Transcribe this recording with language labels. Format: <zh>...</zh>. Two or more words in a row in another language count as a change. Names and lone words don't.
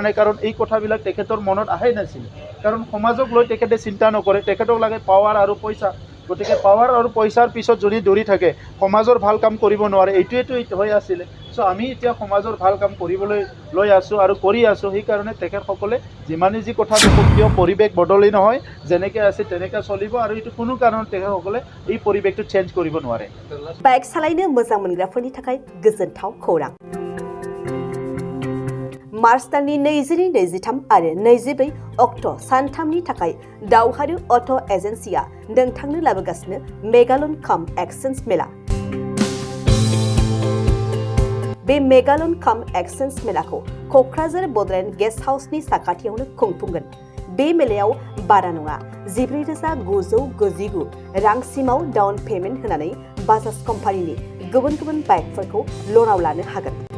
<as>নাই কাৰণ এই কথাবিলাক তেখেতৰ মনত আহে নাছিল কাৰণ সমাজক লৈ তেখেতে চিন্তা নকৰে তেখেতক লাগে পাৱাৰ আৰু পইচা গতিকে পাৱাৰ আৰু পইচাৰ পিছত যদি দৌৰি থাকে সমাজৰ ভাল কাম কৰিব নোৱাৰে এইটোৱেটো হৈ আছিল সো আমি এতিয়া সমাজৰ ভাল কাম কৰিবলৈ লৈ আছো আৰু কৰি আছো সেই কাৰণে তেখেতসকলে যিমানে যি কথা কিয় পৰিৱেশ বদলি নহয় যেনেকৈ আছে তেনেকৈ চলিব আৰু এইটো কোনো কাৰণত তেখেতসকলে এই পৰিৱেশটো চেঞ্জ কৰিব নোৱাৰে</as> <brx>বাইক সালাইनो मोजां मोनग्राफोरनि थाखाय गोजोनथाव खौरां मार्च दाननि 22-23 आरो 24 अक्ट' सानथामनि थाखाय दावहारु अट' एजेन्सिया नोंथांनो लाबोगासिनो मेगालन काम एक्सचेन्ज मेला बे मेगालन काम एक्सचेन्ज मेलाखौ क'क्राझार बड'लेण्ड गेस्ट हाउसनि साखाथियावनो खुंफुंगोन बे मेलायाव बारा नङा 14,999 रांसिमाव</brx> <en>down payment</en> <brx>होनानै बाजाज कम्पानिनि गुबुन गुबुन बाइकफोरखौ लनाव लानो हागोन।</brx>